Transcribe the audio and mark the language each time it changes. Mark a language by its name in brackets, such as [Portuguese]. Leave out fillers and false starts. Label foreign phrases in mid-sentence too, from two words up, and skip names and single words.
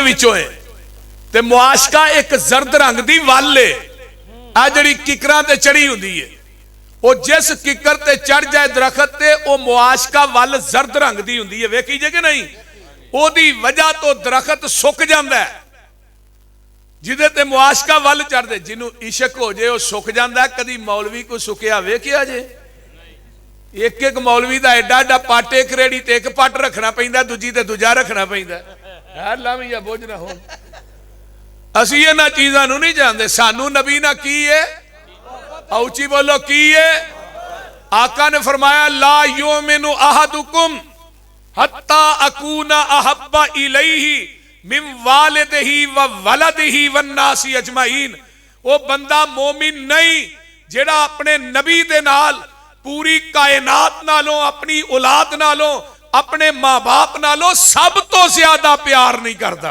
[Punjabi] وچوں ہے، تے معاشقہ ایک زرد رنگ دی ول ہے، آ جڑی ککراں تے چڑھی ہوندی ہے، وہ جس ککر تے چڑھ جائے درخت تے وہ معاشقہ ول زرد رنگ دی ہوندی ہے، ویکھی جے کہ نہیں، او دی وجہ تو درخت سک جاندا ہے، جدے تے معاشقہ ول چڑھ دے، جنوں عشق ہو جے وہ سک جاندا ہے۔ کدی مولوی کو سکیا ویکھیا جے؟ ایک ایک مولوی دا ایڈا ایڈا پٹ، ایک ریڑی تے ایک پٹ رکھنا پیندا، دوجی تے دوجا رکھنا پیندا، یار لاویں یا بوجھ نہ ہون۔ اسی انہاں چیزاں نوں نہیں جاندے، سانو نبی نہ کی ہے، اوچی بولو کی ہے۔ [Arabic] آقا نے فرمایا لا یؤمن احدکم حتی اکون احب الیہ من والدہ و ولدہ والناس اجمعین۔ [Punjabi] وہ بندہ مومن نہیں جیڑا اپنے نبی دے نال، پوری کائنات نالوں، اپنی اولاد نالوں، اپنے ماں باپ نالوں سب تو زیادہ پیار نہیں کرتا۔